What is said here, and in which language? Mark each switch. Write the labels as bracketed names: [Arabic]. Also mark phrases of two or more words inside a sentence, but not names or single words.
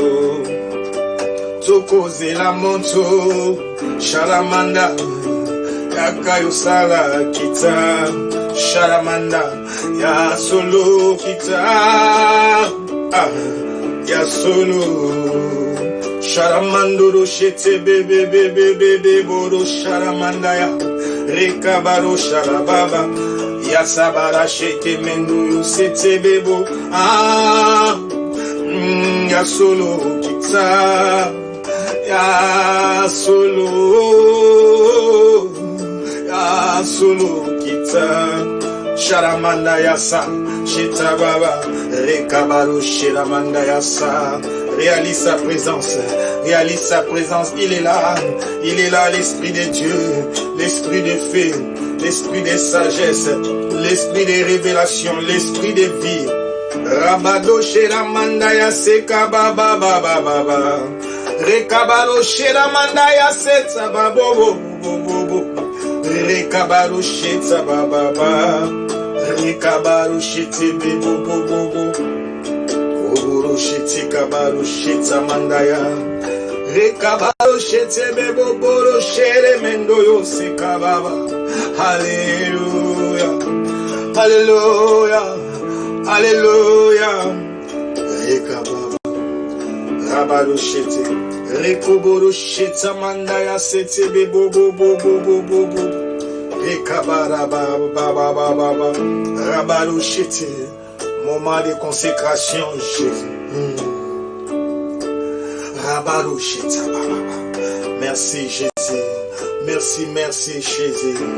[French] Tokoze la moto. Sharamanda. Yakayo sala kita. Sharamanda. Ya solo kita. Ya solo. Sharamandoro shete bebe bebe bebe boro sharamandaya. Rekabaro sharababa. Yasabara shete menu sete bebo. Ah, ya solo kita. Ya solo. Ya solo kita. Sharamanda yasa. Shita baba. Rekabaro shiramanda yasa. Réalise sa présence, réalise sa présence, il est là l'Esprit de Dieu, l'Esprit de feu, l'Esprit de sagesse, l'Esprit de révélation, l'Esprit de vie. Rabado Sheramandaya Seka Baba Baba Baba, Rekabaro Sheramandaya Seta Babo Bobo, Rekabaro Sheta Baba Baba, Rekabaro Shete Bebo Bobo. Shiti kabaro shita mandaya rekabaro shete bebo boro shere mendo yo sekababa. Hallelujah, hallelujah, hallelujah. Rekababa rabaro shete rekoboro shita mandaya sete bebo bobo rekabara baba baba rabaro shete. Moment de consécration, Jésus. Merci, Jésus. Merci, Jésus.